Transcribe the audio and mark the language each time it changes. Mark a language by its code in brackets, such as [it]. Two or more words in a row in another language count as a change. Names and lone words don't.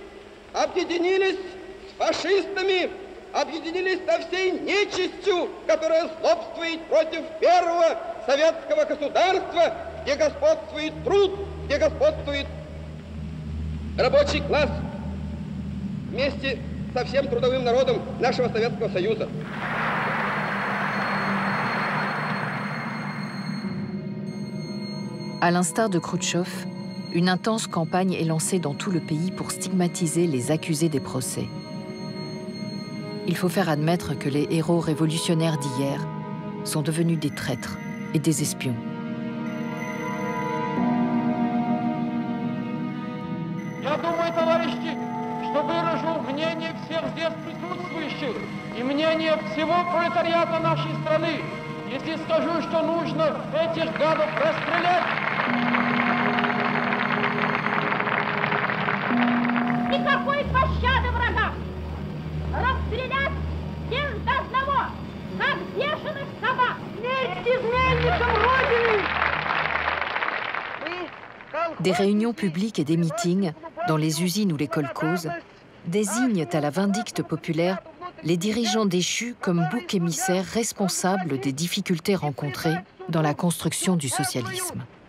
[ru] с фашистами, объединились со всей нечистью, которая злобствует против первого советского государства, где господствует труд, где господствует рабочий класс вместе со всем трудовым народом нашего Советского Союза. [fr] À l'instar de Khrouchtchev, une intense campagne est lancée dans tout le pays pour stigmatiser les accusés des procès. Il faut faire admettre que les héros révolutionnaires d'hier sont devenus des traîtres et des espions. [ru] Я думаю, товарищи, что выражу мнение всех здесь присутствующих и мнение всего пролетариата нашей страны, если скажу, что нужно этих гадов расстрелять. Никакой пощады врагам! [fr] Des réunions publiques et des meetings, dans les usines ou les kolkhozes, désignent à la vindicte populaire les dirigeants déchus comme boucs émissaires responsables des difficultés rencontrées dans la construction du socialisme.